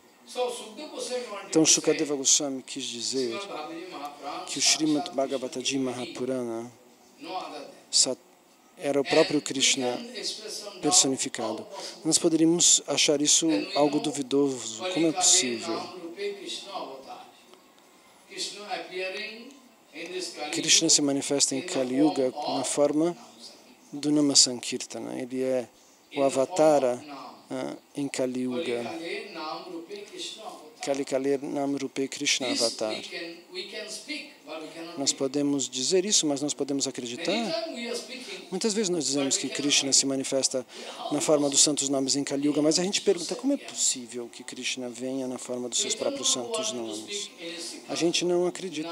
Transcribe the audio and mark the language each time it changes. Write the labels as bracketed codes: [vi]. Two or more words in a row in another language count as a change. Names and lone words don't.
[pt] Então, Shukadeva Goswami quis dizer que o Srimad Bhagavata Ji Mahapurana era o próprio Krishna personificado. Nós poderíamos achar isso algo duvidoso. Como é possível? Krishna se manifesta em Kali Yuga na forma do [sa] नाम सङ्कीर्तन. [pt] Ele é o avatara em Kali Yuga. [sa] कलि कलि नाम रूपे कृष्ण अवतार. [pt] Nós podemos dizer isso, mas nós podemos acreditar? Muitas vezes nós dizemos que Krishna se manifesta na forma dos santos nomes em Kali Yuga, mas a gente pergunta como é possível que Krishna venha na forma dos seus próprios santos nomes? A gente não acredita.